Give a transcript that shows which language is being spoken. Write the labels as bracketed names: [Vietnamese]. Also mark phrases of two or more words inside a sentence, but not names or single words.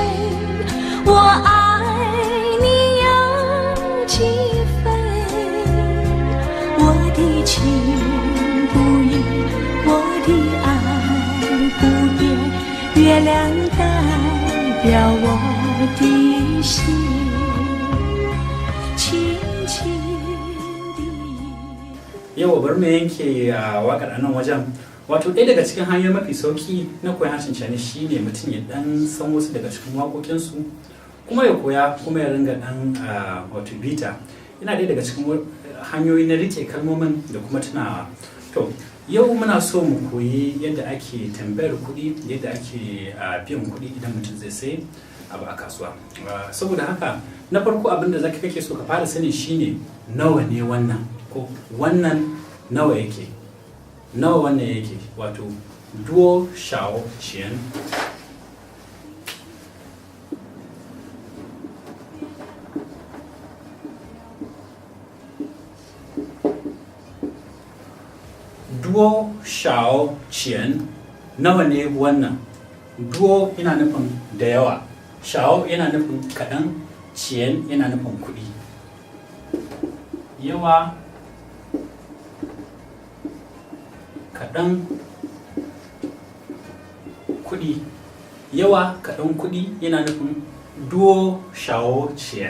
[Chinese] 我爱你有几分，我的情不移，我的爱不变，月亮代表我的心，轻轻地。 [Hausa] Yau bari mu yanke wakar a nan wajen. Wato ɗaya daga cikin hanyoyi mafi sauki na koyon harshen Chinese shine mutum ya dan san wasu daga cikin waƙoƙinsu, kuma ya koya kuma ya ringa dan wato bita. Yana ɗaya daga cikin hanyoyi na rike kalmomin da kuma tunawa. To yau muna so mu koyi yadda ake tambayar kuɗi, yadda ake biyan kuɗi idan mutum zai sai abu a kasuwa. Saboda haka na farko abin da zaka kake so ka fara sani shine nawa ne wannan, ko wannan nawa yake. Nawa wannan yake, wato [Chinese] 多少钱. 多少钱, [Hausa] nawa ne wannan. Duo yana nufin da yawa, shao yana nufin kaɗan, qian yana nufin kuɗi. Yawa kaɗan kuɗi, yawa kaɗan kuɗi yana nufin [Chinese] 多少钱.